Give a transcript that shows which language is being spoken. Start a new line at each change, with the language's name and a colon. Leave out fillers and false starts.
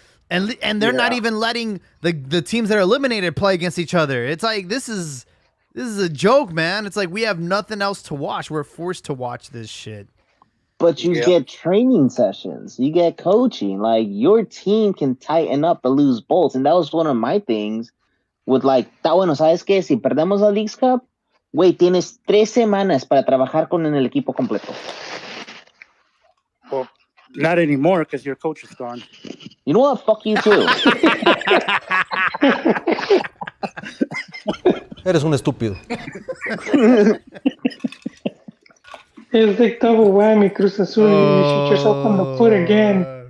English: And they're not even letting the teams that are eliminated play against each other. It's like this is a joke, man. It's like we have nothing else to watch. We're forced to watch this shit. But you get training sessions. You get coaching. Like, your team can tighten up or lose bolts. And that was one of my things with, like,
Spanish: está bueno, ¿sabes qué? Si perdemos la Leagues Cup, güey, tienes 3 semanas para trabajar con el equipo completo.
English: Well, not anymore because your coach is gone. You know what? Fuck you too.
Spanish: Eres un estúpido.
English: It's like double whammy, Cruz Azul. You shoot yourself on the foot again.